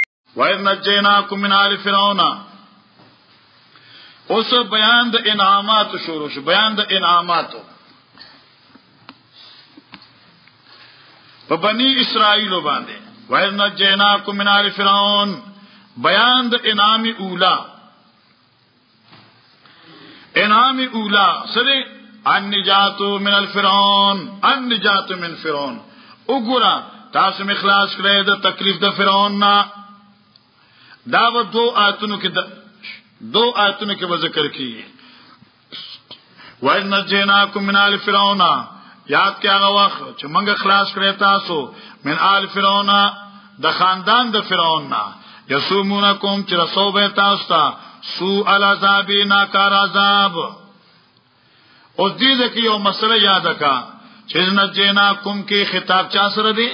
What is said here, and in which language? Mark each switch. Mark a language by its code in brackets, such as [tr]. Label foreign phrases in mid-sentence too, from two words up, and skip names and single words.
[ar] وَإِذْ نَجَّيْنَاكُمْ مِنْ آلِ فِرْعَوْنَ. [ps] اوس بیان د انعامات شروع شو. بیان د انعامات په بنی اسرائیل باندې. [ar] وَإِذْ نَجَّيْنَاكُمْ مِنْ آلِ فِرْعَوْنَ [ps] بیان د انعام اولا. [ar] انعام اولا سره النجات من الفرعون، النجات من فرعون. [ps] وګورا تاسو مخلاص کړئ د تکلیف د فرعون نه. دا و دو آیتونو کې به ذکر کیږي. [ar] وَإِذْ نَجَّيْنَاكُمْ مِنْ آلِ فِرْعَوْنَ [ps] یاد کې هغه وخت چې موږ خلاص کړی تاسو [ar] من آل فرعون [ps] د خاندان د فرعون نه. یسومونکم چې رسو به تاسو ته [ar] سوء العذاب [ps] ناکار عذاب. اوس دې کې یو مسله یاد کا چې نجیناکم کې خطاب چا سره دی؟